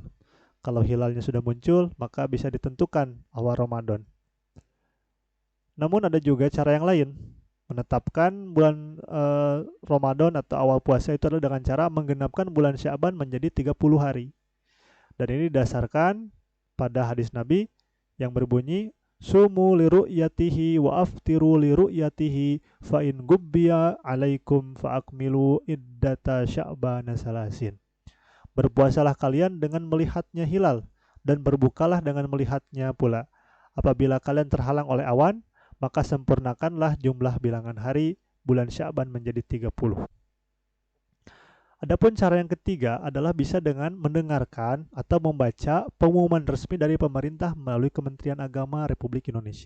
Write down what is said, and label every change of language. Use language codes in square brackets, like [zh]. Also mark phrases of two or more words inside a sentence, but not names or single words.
[id] Kalau hilalnya sudah muncul, maka bisa ditentukan awal Ramadan. Namun ada juga cara yang lain. Menetapkan bulan Ramadan atau awal puasa itu adalah dengan cara menggenapkan bulan Sya'ban menjadi 30 hari. Dan ini didasarkan pada hadis Nabi yang berbunyi, [ar] "صوموا لرؤيته وأفطروا لرؤيته فإن غبي عليكم فأكملوا عدة شعبان ثلاثين." [id] Berpuasalah kalian dengan melihatnya hilal dan berbukalah dengan melihatnya pula. Apabila kalian terhalang oleh awan, maka sempurnakanlah jumlah bilangan hari bulan Sya'ban menjadi 30. Adapun cara yang ketiga adalah bisa dengan mendengarkan atau membaca pengumuman resmi dari pemerintah melalui Kementerian Agama Republik Indonesia.